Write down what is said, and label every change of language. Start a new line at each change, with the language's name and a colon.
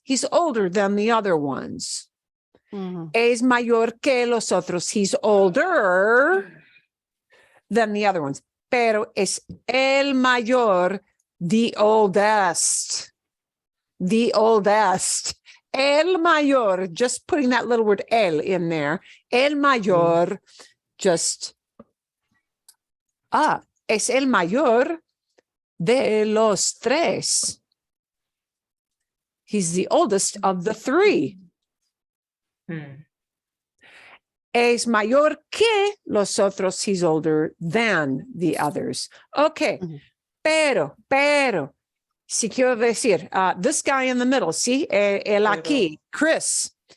English: He's older than the other ones.
Spanish: Es mayor que los otros.
English: He's older than the other ones.
Spanish: Pero es el mayor,
English: the oldest. The oldest.
Spanish: El mayor,
English: just putting that little word el in there.
Spanish: El mayor, just, es el mayor de los tres.
English: He's the oldest of the three.
Spanish: Es mayor que los otros.
English: He's older than the others. Okay,
Spanish: pero, si quiero decir,
English: this guy in the middle, see,
Spanish: el aquí,
English: Chris.